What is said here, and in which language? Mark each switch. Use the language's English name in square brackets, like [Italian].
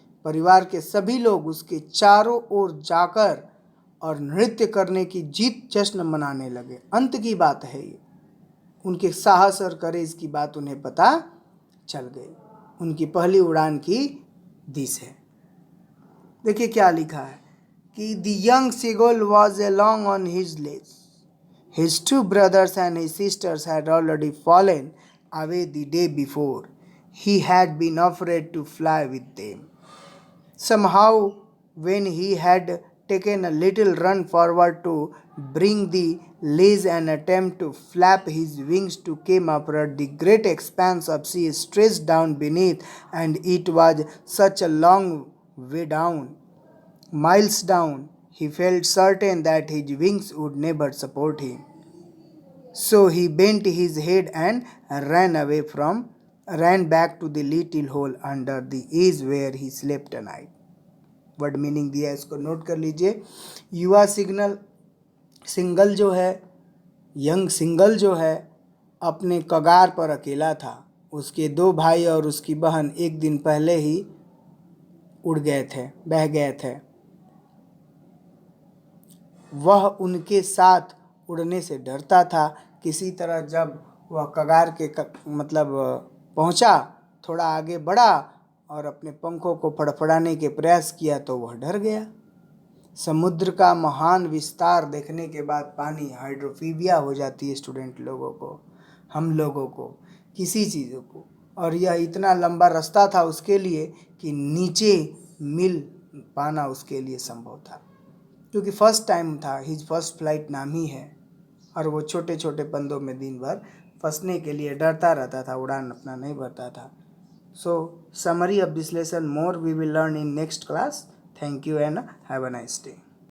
[Hindi] परिवार के सभी लोग उसके चारों ओर जाकर और नृत्य करने की जीत जश्न मनाने लगे। अंत की बात है ये। उनके साहस और करेज की बात उन्हें पता चल गई। उनकी पहली उड़ान की दिस है। देखिए क्या लिखा है कि [English] The young seagull was along on his legs. His two brothers and his sisters had already fallen away the day before. He had been afraid to fly with them. Somehow, when he had taken a little run forward to bring the leash and attempt to flap his wings to came upward, the great expanse of sea stretched down beneath, and it was such a long way down, miles down. He felt certain that his wings would never support him. So he bent his head and ran back to the little hole under the edge where he slept a night. [Hindi] Word meaning दिया है, इसको note कर लीजिए। युवा single जो है, young single जो है, अपने कगार पर अकेला था। उसके दो भाई और उसकी बहन एक दिन पहले ही बह गए थे। वह उनके साथ उड़ने से डरता था। किसी तरह जब वह कगार के पहुंचा, थोड़ा आगे बढ़ा और अपने पंखों को फड़फड़ाने के प्रयास किया तो वह डर गया। समुद्र का महान विस्तार देखने के बाद पानी हाइड्रोफोबिया हो जाती है स्टूडेंट लोगों को, हम लोगों को, किसी चीज़ों को। और यह इतना लंबा रास्ता था उसके लिए कि नीचे मिल पाना उसके लिए संभव था, क्योंकि फर्स्ट टाइम था। हिज फर्स्ट फ्लाइट नाम ही है। और वो छोटे छोटे पंदों में दिन भर फंसने के लिए डरता रहता था, उड़ान अपना नहीं भरता था। [English] So, summary of this lesson more we will learn in next class. Thank you and have a nice day.